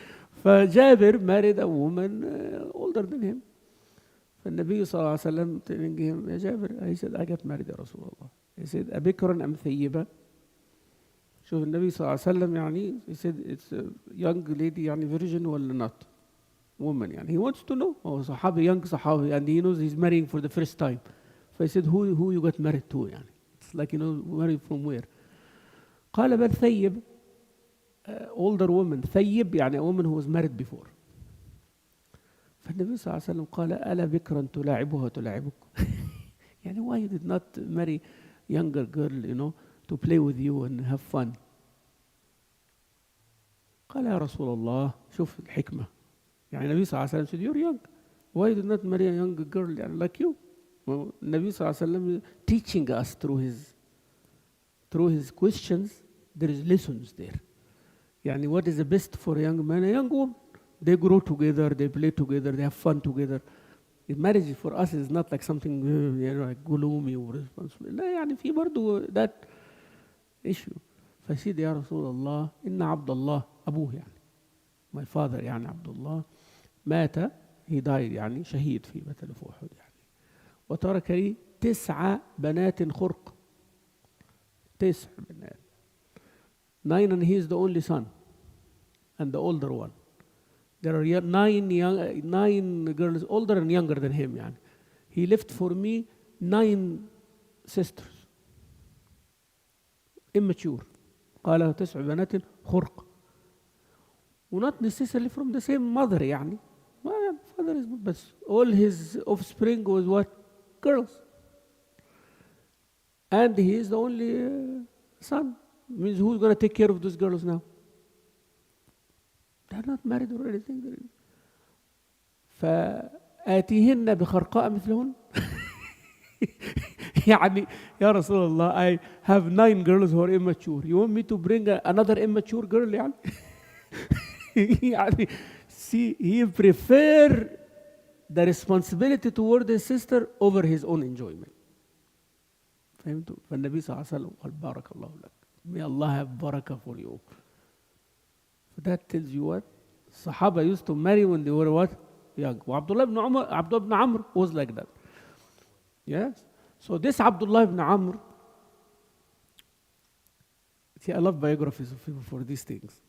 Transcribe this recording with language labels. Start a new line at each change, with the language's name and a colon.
English: فجابر married a woman older than him.
Arabic: فالنبي صلى الله عليه وسلم
English: telling him
Arabic: يا جابر
English: he said I got married
Arabic: يا رسول الله.
English: He said
Arabic: أبكرا أم ثيبة. شوف النبي صلى الله عليه وسلم يعني
English: he said it's a young lady يعني virgin ولا not woman يعني he wants to know.
Arabic: هو صحابي
English: young صحابي and he knows he's marrying for the first time. فhe said who you got married to يعني. It's like you know married from where.
Arabic: قال بل ثيب
English: older woman. ثيب يعني a woman who was married before.
Arabic: فالنبي صلى الله عليه وسلم قال ألا بكرا تلاعبها وتلاعبك.
English: يعني why you did not marry younger girl you know to play with you and have fun.
Arabic: قال يا رسول الله شوف الحكمة يعني النبي صلى الله عليه وسلم
English: said you're young why you did not marry a young girl يعني like you.
Arabic: النبي صلى الله عليه وسلم
English: teaching us through his questions there is lessons there. يعني what is the best for a young man a young woman. They grow together, they play together, they have fun together. Marriage for us is not like something you know like gloomy or responsible.
Arabic: لا يعني في برضو
English: that issue.
Arabic: فسيدي يا رسول الله إن عبد الله أبوه يعني
English: my father
Arabic: يعني عبد الله مات
English: he died
Arabic: يعني شهيد في مثل أحد يعني وترك لي 9 بنات خرق.
English: 9 بنات 9 and he is the only son and the older one. There are 9 girls older and younger than him يعني. He left for me 9 sisters immature.
Arabic: قال 9 بنات خرق.
English: Not necessarily from the same mother يعني. Well, father is but all his offspring was what? Girls. And he is the only son. Means who's going to take care of those girls now? They're not married or anything.
Arabic: فآتيهن بخرقاء مثلهن.
English: يعني
Arabic: يا رسول الله
English: I have 9 girls who are immature. You want me to bring another immature girl يعني? يعني see he prefer the responsibility toward his sister over his own enjoyment.
Arabic: فهمتوا؟ فالنبي صلى الله عليه وسلم قال بارك الله لك.
English: May Allah have barakah for you. So that tells you what? Sahaba used to marry when they were what? Young. Abdullah ibn Amr was like that. Yes. So this Abdullah ibn Amr, see, I love biographies of people for these things.